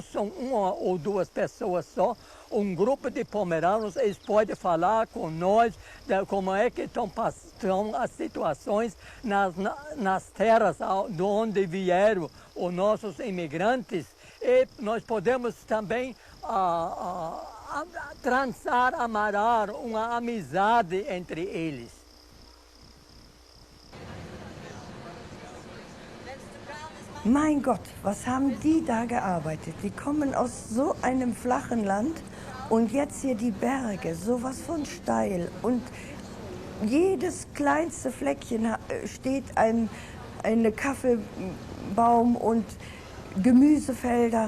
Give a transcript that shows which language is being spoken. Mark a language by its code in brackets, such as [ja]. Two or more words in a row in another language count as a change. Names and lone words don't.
[pt] só uma ou duas pessoas só, um grupo de pomeranos, eles podem falar com nós de como é que estão as situações nas terras de onde vieram os nossos imigrantes, e nós podemos também amarrar uma amizade entre eles. [de] Mein Gott, was haben die da gearbeitet? Die kommen aus so einem flachen Land und jetzt hier die Berge, sowas von steil. Und jedes kleinste Fleckchen steht ein Kaffeebaum und Gemüsefelder.